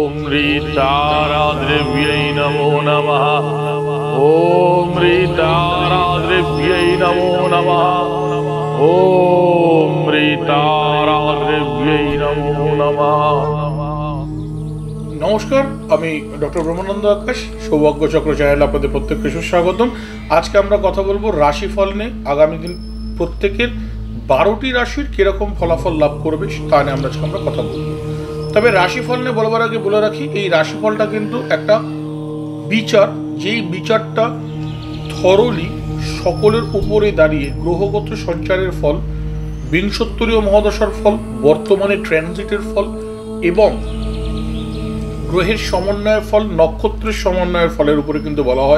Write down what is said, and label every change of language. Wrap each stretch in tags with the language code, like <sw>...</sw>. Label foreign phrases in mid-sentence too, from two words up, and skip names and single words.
<sa>ह्रीं नमो नमः। ॐ ह्रीं नमो नमः। ॐ ह्रीं नमो नमः।</sa> <bn>নমস্কার, আমি ডক্টর ব্রহ্মানন্দ আকাশ, সৌভাগ্য চক্র চ্যানেল আপনাদের প্রত্যেককে সুস্বাগতম। আজকে আমরা কথা বলবো রাশিফল নিয়ে। আগামী দিন প্রত্যেকের 12টি রাশির কিরকম ফলাফল লাভ করবে তা নিয়ে আমরা কথা বলবো। তবে রাশিফল নিয়ে বলবার আগে বলে রাখি, এই রাশিফলটা কিন্তু একটা বিচার, যেই বিচারটা থরলি সকলের উপরে দাঁড়িয়ে গ্রহগত সঞ্চারের ফল, বিংশোত্তরীয় মহাদশার ফল, বর্তমানে ট্রানজিটের ফল এবং গ্রহের সমন্বয়ের ফল, নক্ষত্রের সমন্বয়ের ফলের উপরে কিন্তু বলা হয়।</bn>